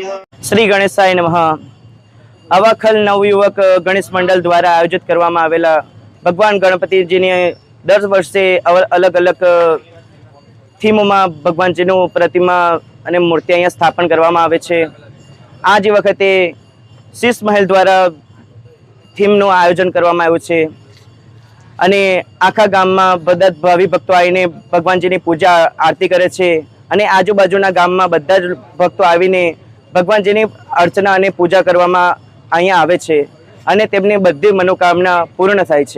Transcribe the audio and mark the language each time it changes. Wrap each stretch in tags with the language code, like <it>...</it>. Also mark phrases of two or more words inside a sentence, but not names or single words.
<sa>श्री गणेशाय नमः।</sa> <gu>અવાખલ નવયુવક ગણેશ મંડળ દ્વારા આયોજિત કરવામાં આવેલા ભગવાન ગણપતિજીની દર વર્ષે અલગ અલગ થીમોમાં ભગવાનજીનું પ્રતિમા અને મૂર્તિ અહીંયા સ્થાપન કરવામાં આવે છે। આ જ વખતે શીશમહેલ દ્વારા થીમનું આયોજન કરવામાં આવ્યું છે અને આખા ગામમાં બધા ભાવિ ભક્તો આવીને ભગવાનજીની પૂજા આરતી કરે છે અને આજુબાજુના ગામમાં બધા જ ભક્તો આવીને ભગવાનજીની અર્ચના અને પૂજા કરવામાં અહીંયા આવે છે અને તેમની બધી મનોકામના પૂર્ણ થાય છે।</gu>